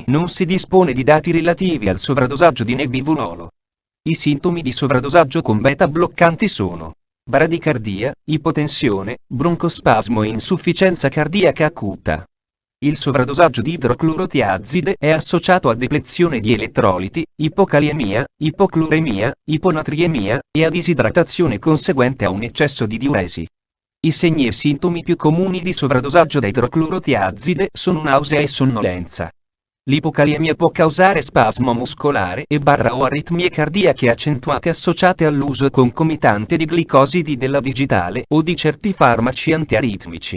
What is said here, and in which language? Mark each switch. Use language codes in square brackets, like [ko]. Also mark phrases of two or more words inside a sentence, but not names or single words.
[it] Non si dispone di dati relativi al sovradosaggio di nebivololo. I sintomi di sovradosaggio con beta bloccanti sono bradicardia, ipotensione, broncospasmo e insufficienza cardiaca acuta. Il sovradosaggio di idroclorotiazide è associato a deplezione di elettroliti, ipokaliemia, ipocloremia, iponatriemia, e a disidratazione conseguente a un eccesso di diuresi. I segni e sintomi più comuni di sovradosaggio da idroclorotiazide sono nausea e sonnolenza. L'ipokaliemia può causare spasmo muscolare o aritmie cardiache accentuate associate all'uso concomitante di glicosidi della digitale o di certi farmaci antiaritmici.